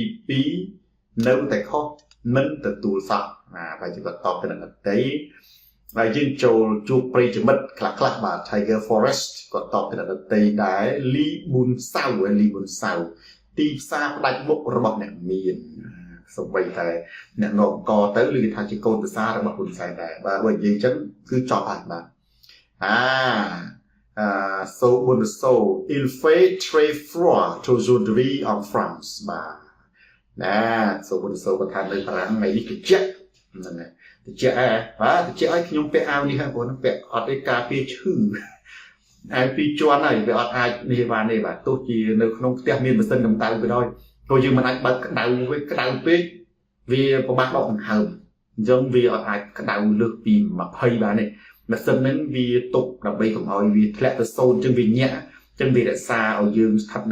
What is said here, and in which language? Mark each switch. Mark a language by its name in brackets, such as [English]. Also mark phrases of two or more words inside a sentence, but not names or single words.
[Khmer] 2 នៅតែខុសមិនទទួលសោះបាទជាបន្តទៅនឹងទីហើយយើងចូលជួបប្រិយមិត្តខ្លះបាទ Tiger Forest ក៏តបទៅនឹងទីដែរលីប៊ុនសាវទីផ្សារផ្ដាច់មុខរបស់អ្នកមានសម្បីតែអ្នកនរកទៅឬគេថាជាកូនប្រសាររបស់ហ៊ុនសែនដែរបាទបើនិយាយអញ្ចឹងគឺចប់ហើយបាទ so [French] il fait très froid aujourd'hui en France [Khmer] បាទso គាត់ថានៅបារាំងថ្ងៃនេះត្រជាក់ហ្នឹងហើយត្រជាក់បាទត្រជាក់ឲ្យខ្ញុំពាក់អាវនេះហ្នឹងបងពាក់អត់ទេការពារឈឺអាវពីរជាន់ហើយវាអត់អាចនេះបានទេបាទទោះជានៅក្នុងផ្ទះមានម៉ាស៊ីនកម្ដៅក៏ ដោយព្រោះយើងមិនអាចបើកក្ដៅវិញក្ដៅពេកវាពិបាកបោកដង្ហើមអញ្ចឹងវាអត់អាចក្ដៅលើសពី20បានទេម៉ាស៊ីនហ្នឹងវាទុកដើម្បីកុំឲ្យវាធ្លាក់ទៅ0អញ្ចឹងវាញាក់អញ្ចឹងវារក្សាឲ្យយើងស្ថិតនៅ